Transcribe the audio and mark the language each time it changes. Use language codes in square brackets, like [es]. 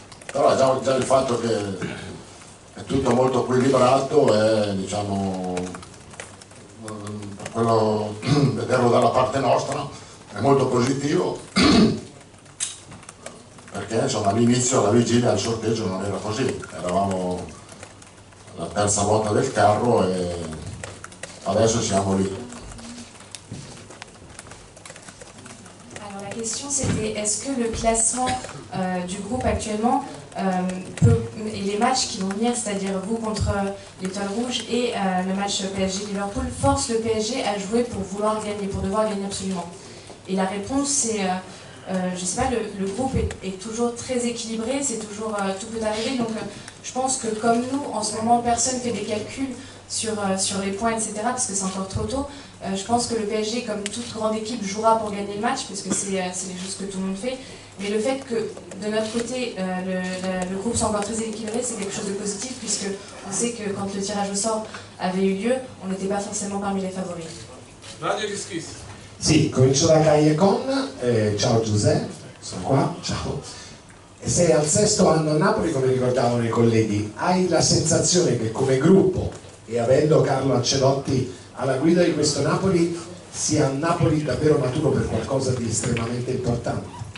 [it] Però già il fatto che è tutto molto equilibrato è, diciamo, quello, vederlo dalla parte nostra è molto positivo, perché insomma all'inizio, alla vigilia, al sorteggio non era così, eravamo la terza ruota del carro e adesso siamo lì. [fr] Alors la question c'était est-ce que le classement du groupe actuellement et les matchs qui vont venir, c'est-à-dire vous contre l'Étoile Rouge et le match PSG-Liverpool, forcent le PSG à jouer pour vouloir gagner, pour devoir gagner absolument? Et la réponse c'est, je sais pas, le groupe est toujours très équilibré, c'est toujours, tout peut arriver, donc je pense que comme nous, en ce moment, personne ne fait des calculs sur les points, etc., parce que c'est encore trop tôt. Je pense que le PSG, comme toute grande équipe, jouera pour gagner le match, puisque c'est les choses que tout le monde fait. Mais le fait que, de notre côté, le groupe soit encore très équilibré, c'est quelque chose de positif, puisqu'on sait que quand le tirage au sort avait eu lieu, on n'était pas forcément parmi les favoris. [it] Radio Kiskis. Sì, comincio da Callejon, ciao Giuseppe, sono qua, ciao. E sei al 6° anno a Napoli, come ricordavano i colleghi, hai la sensazione che come gruppo, e avendo Carlo Ancelotti alla guida di questo Napoli, sia un Napoli davvero maturo per qualcosa di estremamente importante?